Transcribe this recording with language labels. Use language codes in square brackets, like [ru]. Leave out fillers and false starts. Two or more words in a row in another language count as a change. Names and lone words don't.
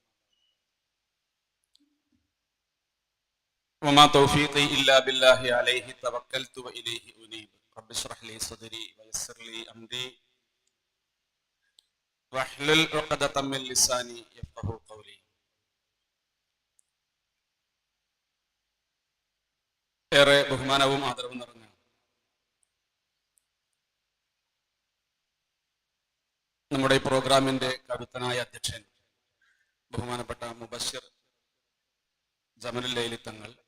[ar] وما توفيقي إلا بالله عليه توكلت وإليه أنيب. رب اشرح لي صدري ويسر لي أمري واحلل عقدة من لساني يفقهوا قولي. [ml] ഏറെ ബഹുമാനവും ആദരവും നിറഞ്ഞ നമ്മുടെ ഈ പ്രോഗ്രാമിന്റെ കരുത്തനായ അധ്യക്ഷൻ ബഹുമാനപ്പെട്ട മുബശ്ശിർ ജമലുൽ ലൈലി തങ്ങൾ,